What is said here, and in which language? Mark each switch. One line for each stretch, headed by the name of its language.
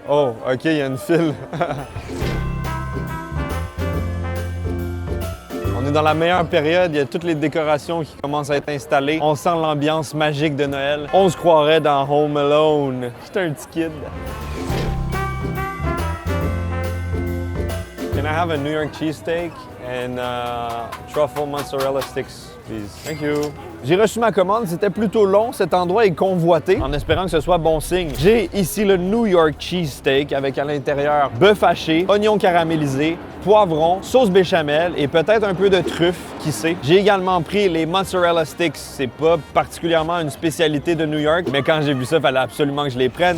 French: Oh, OK, il y a une file. On est dans la meilleure période, il y a toutes les décorations qui commencent à être installées. On sent l'ambiance magique de Noël. On se croirait dans Home Alone. J'étais un petit kid.
English: Can I have a New York cheesesteak and truffle mozzarella sticks, please? Thank you.
French: J'ai reçu ma commande, c'était plutôt long. Cet endroit est convoité, en espérant que ce soit bon signe. J'ai ici le New York cheesesteak avec à l'intérieur bœuf haché, oignons caramélisés, poivron, sauce béchamel et peut-être un peu de truffe, qui sait. J'ai également pris les mozzarella sticks. C'est pas particulièrement une spécialité de New York, mais quand j'ai vu ça, il fallait absolument que je les prenne.